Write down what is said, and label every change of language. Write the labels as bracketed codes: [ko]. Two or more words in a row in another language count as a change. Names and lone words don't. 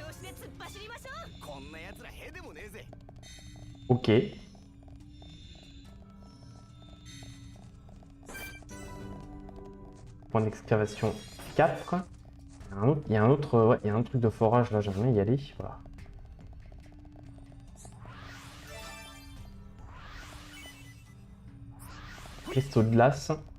[ja] 突っ走りましょう。こんな奴らへでもねえぜ。 [fr] Ok. Point d'excavation 4. Il y a un autre, ouais, il y a un truc de forage là, j'aimerais y aller. Voilà. Cristaux de glace.